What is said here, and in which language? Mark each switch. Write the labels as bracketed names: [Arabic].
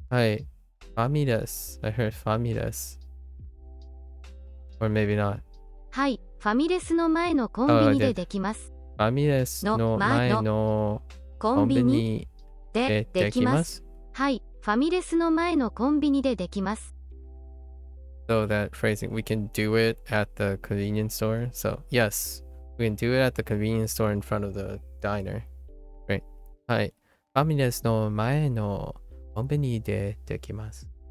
[English] Hi, Familes. I heard Familes. Or maybe not. [Japanese] はい、ファミレスの前のコンビニでできます。 Familes の前のコンビニでできます。はい、ファミレスの前のコンビニでできます。 [English] So that phrasing, we can do it at the convenience store. So yes, we can do it at the convenience store in front of the diner. Right. Hi. [Japanese] ファミレスの前のコンビニでできます。